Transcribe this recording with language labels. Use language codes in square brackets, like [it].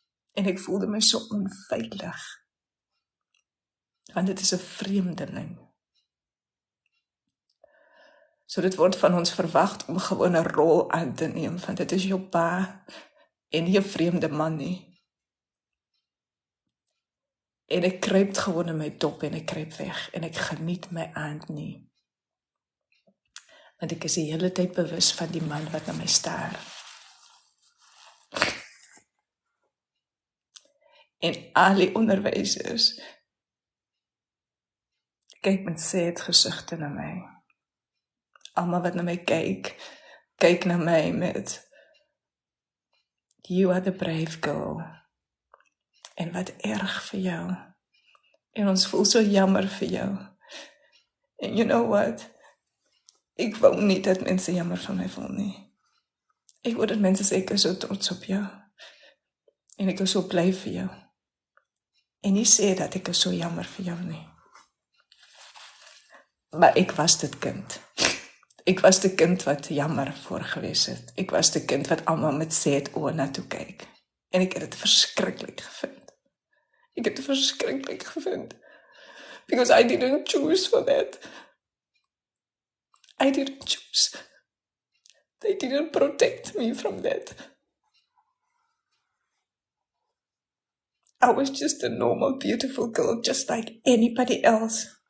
[af] En ek voelde my so onveilig. Want dit is 'n vreemdeling. So dit word van ons verwag om gewoon 'n rol aan te neem, want dit is jou pa en nie 'n vreemde man nie. En ek kruip gewoon in my dop en ek kruip weg en ek geniet my aand nie. Want ek is die hele tyd bewus van die man wat na my staar. En al die onderwysers kyk met sad gesigte na my. Almal wat na my kyk na my met you are the brave girl. En wat erg vir jou. En ons voel so jammer vir jou. En you know what? Ek wou nie dat mense jammer van my voel nie. Ek wou dat mense sê ek is so trots op jou. En ek is so bly vir jou. En nie sê dat ek is so jammer vir jou nie. Maar ek was dit kind. Ek was die kind wat jammer voorgewees het. Ek was die kind wat almal met sad oë na toe kyk. En ek het dit verskriklik gevind. Ek het dit verskriklik gevind. [en] Because I didn't choose for that. I didn't choose. They didn't protect me from that. I was just a normal, beautiful girl, just like anybody else.